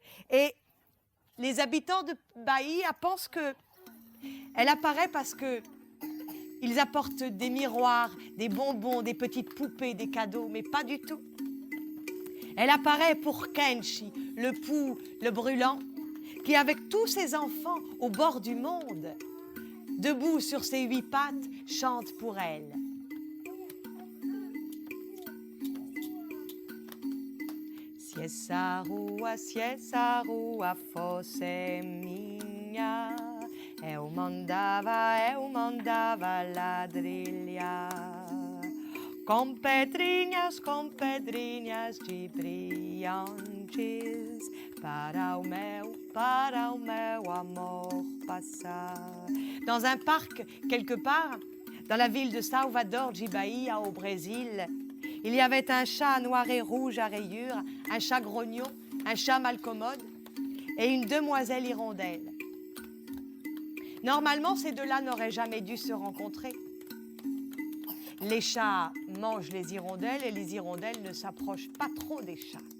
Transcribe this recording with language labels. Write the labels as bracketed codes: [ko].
[fr] Et les habitants de Bahia pensent qu'elle apparaît parce que ils apportent des miroirs, des bonbons, des petites poupées, des cadeaux, mais pas du tout. Elle apparaît pour Kenshi, le pou, le brûlant, qui avec tous ses enfants au bord du monde, debout sur ses 8 pattes, chante pour elle. [pt] Si essa rua fosse minha, eu mandava ladrilhar com pedrinhas de brilhantes para o meu amor passar. [fr] Dans un parc, quelque part, dans la ville de Salvador de Bahia, au Brésil, Il y avait un chat noir et rouge à rayures, un chat grognon, un chat malcommode et une demoiselle hirondelle. Normalement, ces deux-là n'auraient jamais dû se rencontrer. Les chats mangent les hirondelles et les hirondelles ne s'approchent pas trop des chats.